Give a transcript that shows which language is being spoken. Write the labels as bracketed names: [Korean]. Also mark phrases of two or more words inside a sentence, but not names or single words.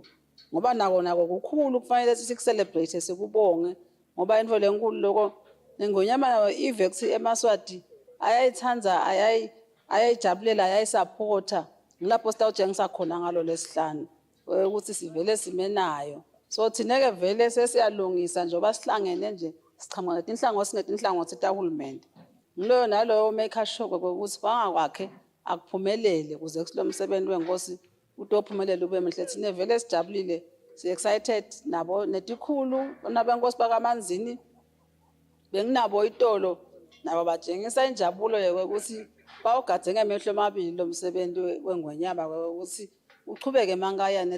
[Swati] Ngoba nako kukhulu kufanele sikucelebrate sikubonge ngoba into lenkulu lokho ngonyama ivex emaswati ayayithanza ayayijabulela ayayisupporta ngilapho sitawutshengisa khona ngalo lesihlanu ukuthi sivele simenayo. So thina ke vele sesiyalungisa njengoba sihlangene nje sichama inhlangothi singetinhlangothi tahulumende. Ngilo naloyo [English] make sure [Swati] ukuthi bangakwakhe akuphumelele kuze kulo msebenzi wenkosi utophumelele ube mhle. Thina vele sijabulile si excited nabo netikhulu nabenkosi bakamanzini benginabo itolo nabo batshengisa injabulo ukuthi bawugade ngemehlo amabili lo msebenzi wengwenyama ukuthi uchubeke eMankayane.